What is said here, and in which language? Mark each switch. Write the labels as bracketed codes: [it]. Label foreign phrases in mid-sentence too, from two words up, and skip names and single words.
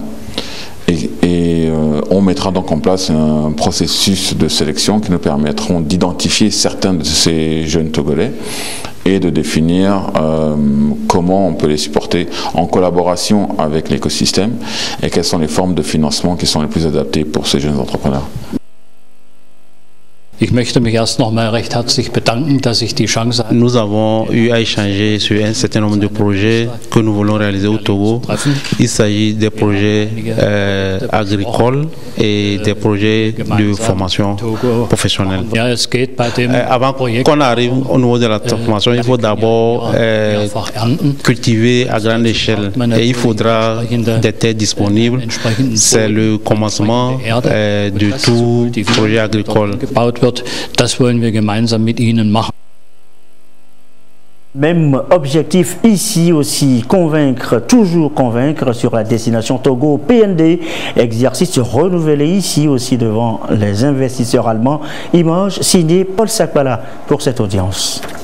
[fr] Et on mettra donc en place un processus de sélection qui nous permettront d'identifier certains de ces jeunes Togolais et de définir comment on peut les supporter en collaboration avec l'écosystème et quelles sont les formes de financement qui sont les plus adaptées pour ces jeunes entrepreneurs. [de] Ich möchte mich erst nochmal recht herzlich bedanken, dass ich die Chance habe. [fr] Nous avons eu à échanger sur un certain nombre de projets que nous voulons réaliser au Togo. Il s'agit des projets agricoles et des projets de formation professionnelle. Avant qu'on arrive au niveau de la formation, il faut d'abord cultiver à grande échelle et il faudra des terres disponibles. C'est le commencement de tout projet agricole. [de] Das wollen wir gemeinsam mit Ihnen machen. [fr] Même objectif ici aussi, toujours convaincre sur la destination Togo PND, exercice renouvelé ici aussi devant les investisseurs allemands. Image signée Paul Sakpala pour cette audience.